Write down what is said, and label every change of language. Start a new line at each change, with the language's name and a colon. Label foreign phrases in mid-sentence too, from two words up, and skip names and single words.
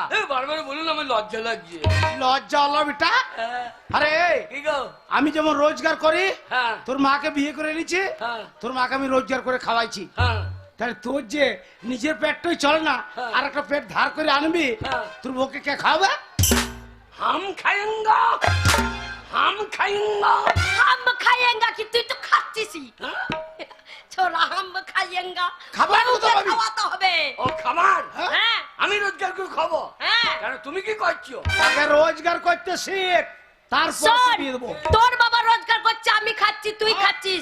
Bangla: বারবার বলুন, আমার লজ্জা লাগছে। লজ্জা হলো বেটা। হ্যাঁ। আরে কি গো? আমি যেমন রোজগার করি, হ্যাঁ তোর মাকে বিয়ে করে নিচ্ছি, হ্যাঁ তোর মাকে আমি রোজগার করে খাওয়াইছি, হ্যাঁ তাহলে তোর যে নিজের পেটটাই চলে না, হ্যাঁ। আর একটা পেট ধার করে আনবি, হ্যাঁ। তোর বউকে কে খাওয়াবে?
Hindi: हम खाएंगा, हम खाएंगा। हम खाएंगा कि
Bangla: তুই তো খাচ্ছিসই। ছোরা
Hindi: हम खाएंगा,
Bangla: খাবার মতো বউকে ভাবি। খাওয়াতে হবে। ও খাবার হ্যাঁ আমি রোজগার করে খাবো, হ্যাঁ কেন তুমি কি করছো? আগে রোজগার করতে শিখ, তারপর শোন, বিয়ে দেবো। তোর বাবা রোজগার করছে, আমি খাচ্ছি, তুই খাচ্ছিস।